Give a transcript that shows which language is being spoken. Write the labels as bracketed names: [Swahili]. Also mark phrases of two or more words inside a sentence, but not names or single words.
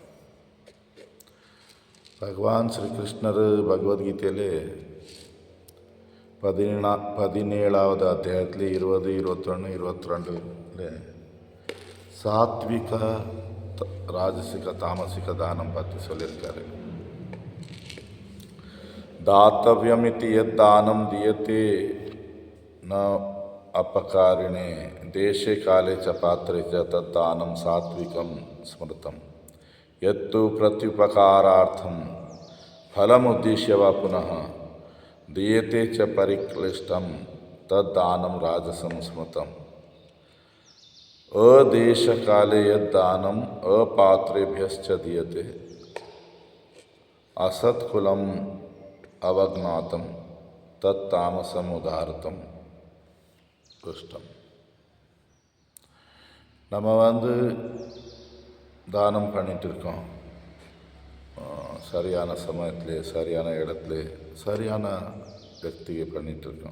[Tamil] பகவான் ஸ்ரீ கிருஷ்ணர் பகவத்கீதையிலே 17வது அத்தியாயத்தில் 20, 21, 22 சாத்விக ராஜசிக தாமசிக தானம் பற்றி சொல்லியிருக்காரு. [Sanskrit] दातव्यमिति यद्दानं दीयते न अपकारिणे देशे काले च पात्रे च तद्दानं सात्विकं स्मृतं यत्तु प्रत्युपकारार्थं फलमुद्दिश्य वा पुनः दीयते च परिक्लिष्टं तद्दानं राजसं स्मृतं अदेशकाले यद्दानं अपात्रेभ्यश्च दीयते असत्कुलं अवज्ञातं तत् तामसम् उदाहृतम् दुष्टम्. [Tamil] நம்ம தானம் பண்ணிகிட்டு இருக்கோம். சரியான சமயத்தில், சரியான இடத்துல, சரியான व्यक्तिக்கு பண்ணிகிட்ருக்கோம்.